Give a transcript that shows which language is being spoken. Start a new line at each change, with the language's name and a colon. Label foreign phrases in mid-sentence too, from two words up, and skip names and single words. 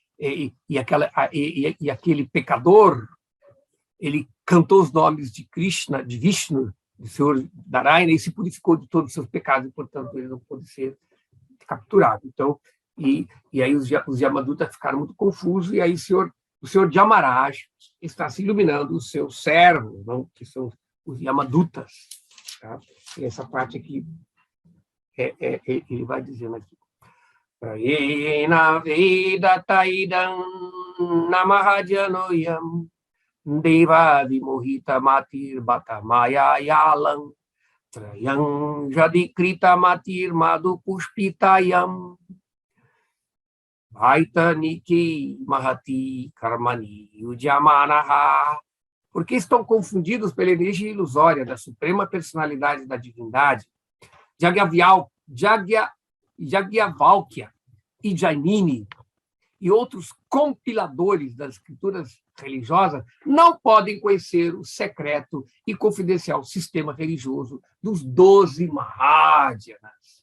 Portuguese: e aquele pecador, ele cantou os nomes de Krishna, de Vishnu, do Senhor Narayana, e se purificou de todos os seus pecados, e, portanto, ele não pôde ser capturado. Então, e aí os Yamadutas ficaram muito confusos, e aí o Senhor Yamaraj está se iluminando os seus servos, não? Que são os Yamadutas. Tá? E essa parte aqui, ele vai dizendo aqui.
Sanskrit: Prayena Vedataidam Namahajanoyam Deva Vimohita Matir Batamaya Yalam Trayam Jadikrita Matir Madhu Pushpitayam Vaitaniki Mahati Karmani Ujamanaha.
Portuguese: Porque estão confundidos pela energia ilusória da suprema personalidade da divindade, Yagyavalkya e Jainini e outros compiladores das escrituras religiosas não podem conhecer o secreto e confidencial sistema religioso dos 12 Mahadyanas.